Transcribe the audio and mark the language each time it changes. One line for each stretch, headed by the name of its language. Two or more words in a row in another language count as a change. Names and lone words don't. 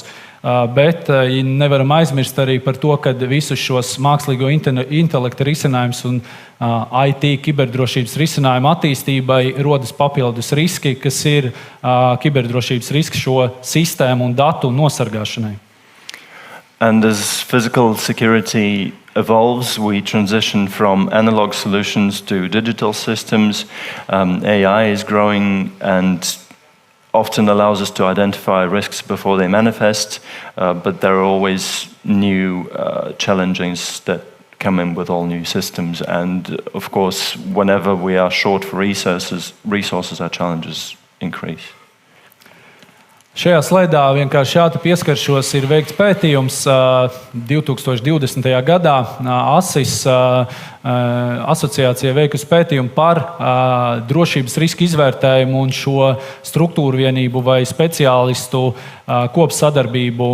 Latvian: Bet nevaram aizmirst arī par to, ka visus šos mākslīgo intelekta risinājumus un IT kiberdrošības risinājumu attīstībai rodas papildus riski, kas ir kiberdrošības riski šo sistēmu un datu nosargāšanai.
English: And as physical security evolves, we transition from analog solutions to digital systems. AI is growing and often allows us to identify risks before they manifest, but there are always new challenges that come in with all new systems. And of course, whenever we are short for resources, our challenges increase.
Latvian: Šajā slaidā vienkārši šādi pieskaršos, ir veikts pētījums 2020. gadā. ASIS asociācija veikusi pētījumu par drošības riska izvērtējumu un šo struktūru vienību vai speciālistu kopsadarbību.